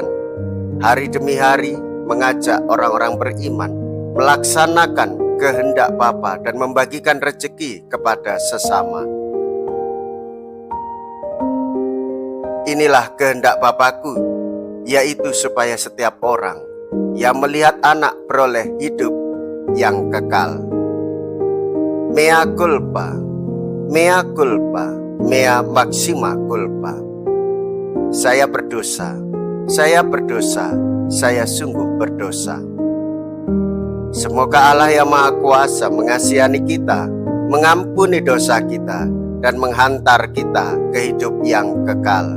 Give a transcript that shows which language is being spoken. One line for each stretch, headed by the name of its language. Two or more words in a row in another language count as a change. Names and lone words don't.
Indonesian: Hari demi hari mengajak orang-orang beriman melaksanakan kehendak Bapa dan membagikan rezeki kepada sesama. Inilah kehendak Bapakku, yaitu supaya setiap orang yang melihat anak beroleh hidup yang kekal.
Latin: Mea culpa, mea culpa, mea maxima culpa.
Indonesian: Saya berdosa, saya berdosa, saya sungguh berdosa. Semoga Allah yang Maha Kuasa mengasihani kita, mengampuni dosa kita, dan menghantar kita ke hidup yang kekal.